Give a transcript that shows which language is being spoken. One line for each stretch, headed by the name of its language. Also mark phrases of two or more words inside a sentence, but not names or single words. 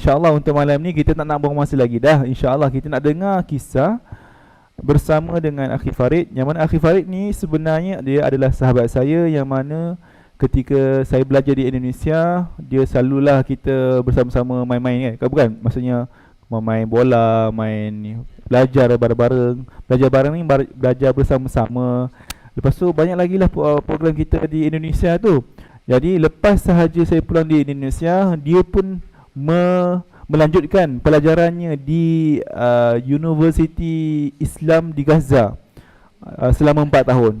Malay: InsyaAllah untuk malam ni kita tak nak buang masa lagi dah. InsyaAllah kita nak dengar kisah bersama dengan Akhi Farid. Yang mana Akhi Farid ni sebenarnya dia adalah sahabat saya, yang mana ketika saya belajar di Indonesia, dia selalulah kita bersama-sama main-main kan. Bukan, maksudnya main bola, main belajar bareng-bareng. Belajar bareng ni belajar bersama-sama. Lepas tu banyak lagi lah program kita di Indonesia tu. Jadi lepas sahaja saya pulang di Indonesia, dia pun melanjutkan pelajarannya di Universiti Islam di Gaza selama 4 tahun.